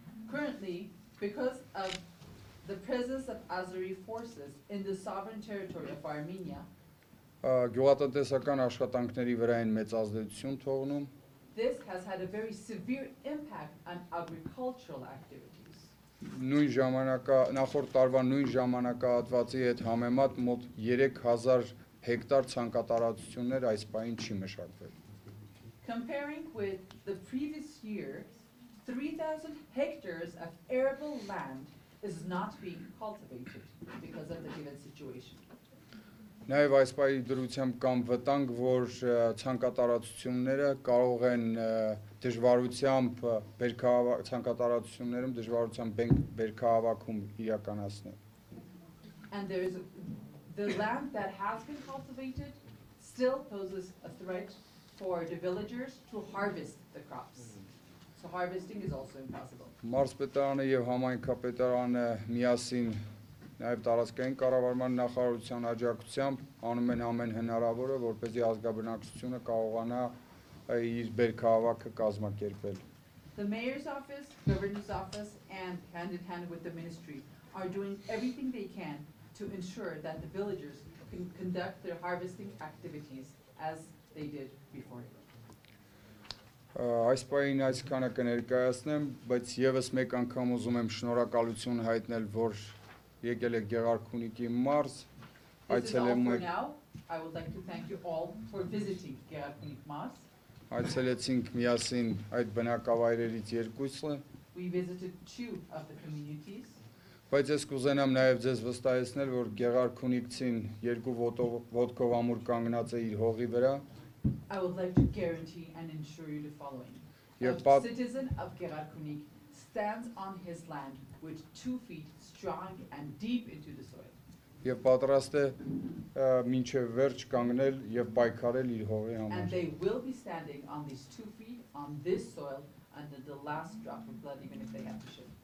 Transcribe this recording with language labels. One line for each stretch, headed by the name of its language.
English: Currently, because of the presence of Azeri forces in the sovereign territory of Armenia,
Armenian: գյուղատնտեսական աշխատանքների վրա են մեծ ազդեցություն թողնում։
English: this has had a very severe impact on agricultural activities.
Armenian: Նույն նախորդ տարվա նույն ժամանակահատվածի հետ համեմատ մոտ 3000 հեկտար ցանկատարածություններ այս պահին չի մշակվել։
English: Comparing with the previous year, 3,000 hectares of arable land is not being cultivated because of the given situation.
Armenian: Նաև այս պահի դրությամբ կամ վտանգ, որ ցանկատարածությունները կարող են դժվարությամբ ցանկատարածություններում դժվարությամբ բերքահավաքում իրականացնել։
English: And there is the land that has been cultivated still poses a threat for the villagers to harvest the crops. So harvesting is also impossible.
Armenian: Մարզպետարանը եւ համայնքապետարանը միասին նաև տարածքային կառավարման նախարարության աջակցությամբ անում են ամեն հնարավորը, որպեսզի ազգաբնակչությունը կարողանա իր բերքահավաքը կազմակերպել։
English: The mayor's office, governor's office, and hand in hand with the ministry are doing everything they can to ensure that the villagers can conduct their harvesting activities as they did before.
Armenian: Այս պահին այսքանը կներկայացնեմ, բայց եւս մեկ անգամ ուզում եմ շնորհակալություն հայտնել, որ եկել եք Գեղարքունիքի մարզ, այցելում եք
English: I would like to thank you all for visiting Gեղարքունիք մարզ.
Armenian: Այցելեցինք միասին այդ բնակավայրերից երկուսը։
English: We visited 2 of the communities.
Armenian: Բայց ես կուզենամ նաև ձեզ վստահեցնել, որ Գեղարքունիքցին երկու ոտքով ամուր կանգնած է իր հողի վրա։
English: I would like to guarantee and ensure you the following. A citizen of Gեղարքունիք stands on his land with 2 feet strong and deep into the soil.
Armenian: Եվ պատրաստ է մինչև վերջ կանգնել եւ պայքարել իր հողի համար։
English: And they will be standing on these 2 feet on this soil until the last drop of blood, even if they have to shed.